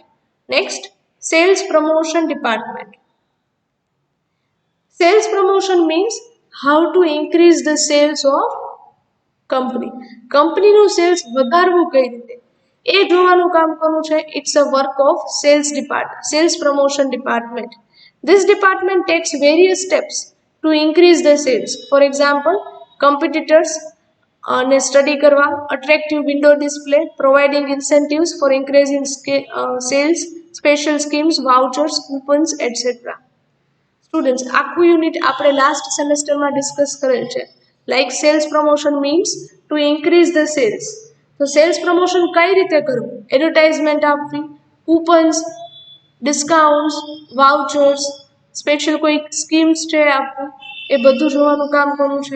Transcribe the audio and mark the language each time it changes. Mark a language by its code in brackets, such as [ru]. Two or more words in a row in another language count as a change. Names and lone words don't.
[en] next, sales promotion department. sales promotion means how to increase the sales of [gu] કંપનીનું સેલ્સ વધારવું કઈ રીતે એ જોવાનું કામ કોનું છે? [en] it's a work of sales promotion department. This department takes various steps to increase the sales. For example, competitors [gu] ને સ્ટડી કરવા, [en] attractive window display, providing incentives for increasing sales, special schemes, vouchers, coupons, etc. [gu] સ્ટુડન્ટ્સ, આખું યુનિટ આપણે લાસ્ટ સેમેસ્ટરમાં ડિસ્કસ કરેલ છે. [en] like sales promotion means to increase the sales. [gu] તો [en] sales promotion [gu] કઈ રીતે કરવું? એડવર્ટાઇઝમેન્ટ આપવી, કૂપન્સ, ડિસ્કાઉન્ટ્સ, વાઉચર્સ, સ્પેશિયલ કોઈ સ્કીમ્સ છે આપવું, એ બધું જોવાનું કામ કોનું છે?